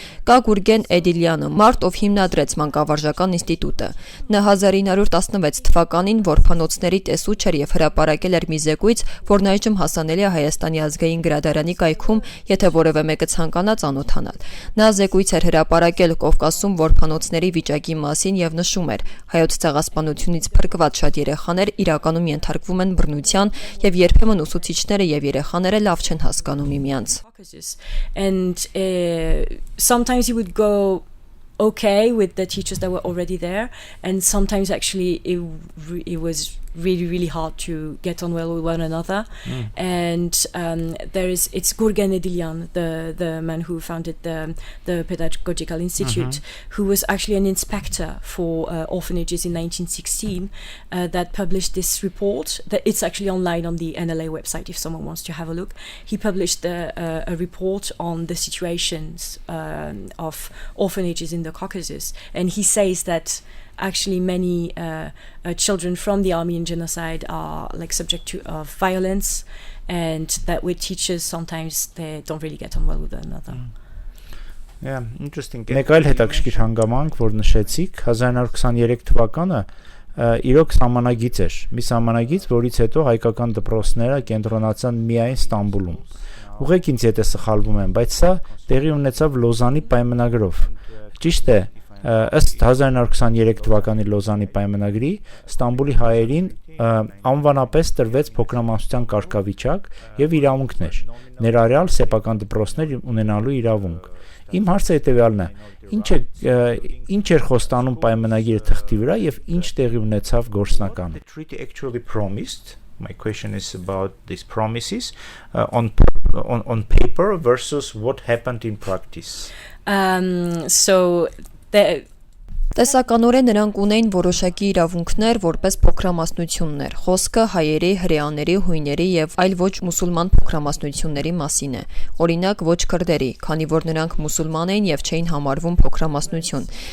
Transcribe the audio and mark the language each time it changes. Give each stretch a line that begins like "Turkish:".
Armenian: Կա Գուրգեն Էդիլյանը, մարդ, ով հիմնադրեց մանկավարժական ինստիտուտը։ Նա 1916 թվականին որբանոցների տեսուչ էր եւ հրապարակել էր մի զեկույց, որն այժմ հասանելի է Հայաստանի ազգային գրադարանի կայքում, եթե որևէ մեկը ցանկանա ծանոթանալ։ Նա զեկույց էր հրապարակել Կովկասում որբանոցների վիճակի մասին եւ նշում էր. հայոց ցեղասպանությունից փրկված շատ երեխաներ իրականում ենթարկվում են բռնության եւ երբեմն ուսուցիչները եւ երեխաները լավ չեն հասկանում միմյանց։
English: And sometimes you would go okay with the teachers that were already there, and sometimes actually it was really hard to get on well with one another. And it's Gurgen Edilyan, the man who founded the Pedagogical Institute, who was actually an inspector for orphanages in 1916, that published this report. That it's actually online on the NLA website if someone wants to have a look. He published a report on the situations of orphanages in the Caucasus, and he says that actually many children from the Armenian genocide are like subject to violence, and that with teachers sometimes they don't really get on well with one another. Yeah, interesting.
Armenian: Մեկ այլ հետաքրքիր հանգամանք, որ նշեցիք, 1923 թվականը իրոք սահմանագիծ էր։ Մի սահմանագիծ, որից հետո հայկական դպրոցները կենտրոնացան միայն Ստամբուլում։ Ուղղեք ինձ եթե սխալվում եմ, բայց սա տեղի ունեցավ Լոզանի պայմանագրով։ Ճիշտ է, ըստ 1923 թվականի Լոզանի պայմանագրի Ստամբուլի հայերին անվանապես տրվեց փոքրամասնության կարգավիճակ եւ իրավունքներ, ներառյալ սեփական դպրոցներ ունենալու իրավունք։ Իմ հարցը հետեւյալն է. ինչ էր խոստանում պայմանագիրը թղթի վրա եւ ինչ տեղի ունեցավ գործնականում։
English: The treaty actually promised. My question is about these promises on paper versus what happened in practice. So
Armenian: Տեսականորեն նրանք ունեին որոշակի իրավունքներ որպես փոքրամասնություններ։ Խոսքը հայերի, հրեաների, հույների եւ այլ ոչ մուսուլման փոքրամասնությունների մասին է։ Օրինակ ոչ քրդերի, քանի որ նրանք մուսուլման էին եւ չէին համարվում փոքրամասնություն։